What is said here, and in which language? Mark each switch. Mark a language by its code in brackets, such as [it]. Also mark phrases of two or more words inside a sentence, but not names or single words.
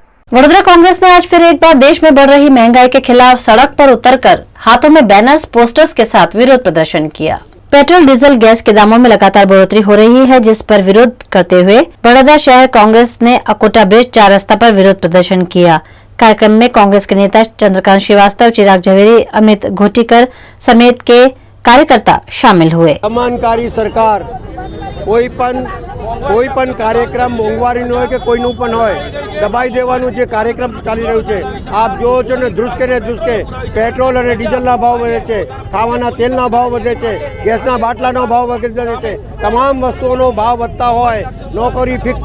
[hi] वडोदरा कांग्रेस ने आज फिर एक बार देश में बढ़ रही महंगाई के खिलाफ सड़क पर उतरकर हाथों में बैनर्स, पोस्टर्स के साथ विरोध प्रदर्शन किया। पेट्रोल, डीजल, गैस के दामों में लगातार बढ़ोतरी हो रही है, जिस पर विरोध करते हुए बड़ौदा शहर कांग्रेस ने अकोटा ब्रिज 4 रास्ता पर विरोध प्रदर्शन किया। कार्यक्रम में कांग्रेस के नेता चंद्रकांत श्रीवास्तव, चिराग झवेरी, अमित घोटीकर समेत के कार्यकर्ता शामिल हुए। [gu] समानकारी सरकार કોઈ પણ કાર્યક્રમ મોંઘવારીનો હોય કે કોઈનું પણ હોય દબાઈ દેવાનું જે કાર્યક્રમ ચાલી રહ્યું છે, આપ જોવો છો ને ધ્રુસકે પેટ્રોલ અને ડીઝલના ભાવ વધે છે, ખાવાના તેલના ભાવ વધે છે, ગેસના બાટલાનો ભાવ વધે છે, તમામ વસ્તુઓનો ભાવ વધતા હોય, નોકરી ફિક્સ